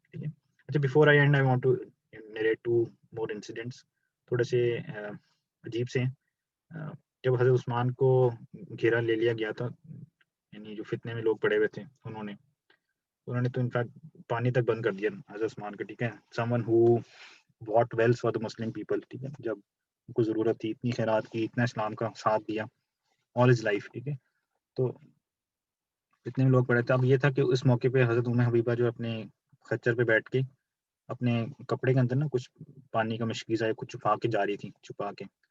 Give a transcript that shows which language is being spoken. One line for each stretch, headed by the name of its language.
Urdu: ٹھیک ہے, اچھا
English: before I end I want to narrate 2 more incidents
Urdu: تھوڑے سے عجیب سے. جب حضرت عثمان کو گھیرا لے لیا گیا تھا یعنی جو فتنے میں لوگ پڑے ہوئے تھے انہوں نے تو انفیکٹ پانی تک بند کر دیا حضرت عثمان کا. ٹھیک ہے,
English: someone who bought wells for the Muslim people.
Urdu: ٹھیک ہے, جب ان کو ضرورت تھی اتنی خیرات کی اتنا اسلام کا ساتھ دیا
English: all his life.
Urdu: ٹھیک ہے, تو اتنے لوگ پڑے تھے. اب یہ تھا کہ اس موقع پہ حضرت ام حبیبہ جو اپنے خچر پہ بیٹھ کے اپنے کپڑے کے اندر نا کچھ پانی کا مشکیزہ ہے کچھ چھپا کے جا رہی تھی چھپا کے.